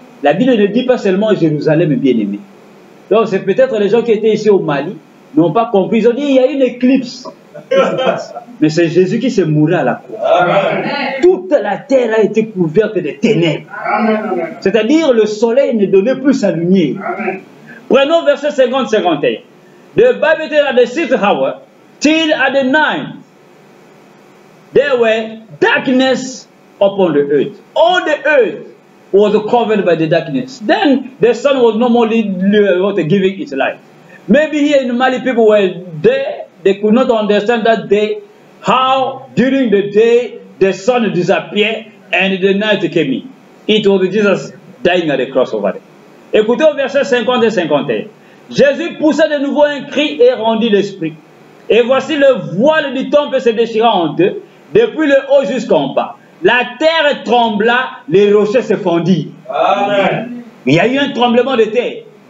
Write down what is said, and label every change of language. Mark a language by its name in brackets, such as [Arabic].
[French] La Bible ne dit pas seulement Jérusalem bien-aimé. Donc c'est peut-être les gens qui étaient ici au Mali n'ont pas compris. Ils ont dit il y a une éclipse Mais c'est Jésus qui s'est mouru à la croix. Amen. Toute la terre a été couverte de ténèbres. C'est-à-dire le soleil ne donnait plus sa lumière. Amen. Prenons verset 50-51. [English] The Bible tells at the 6th hour, till at the 9th, there were darkness upon the earth. All the earth was covered by the darkness. Then the sun was no more giving its light. Maybe here in Mali people were there, they could not understand that day, how during the day the sun disappeared and the night came in. It was Jesus dying at the cross over there. [French] Écoutez au verset 50 et 51. Jésus poussa de nouveau un cri et rendit l'esprit. Et voici le voile du temple se déchira en deux, depuis le haut jusqu'en bas. La terre trembla, les rochers se fondirent. Amen. Il y a eu un tremblement de terre.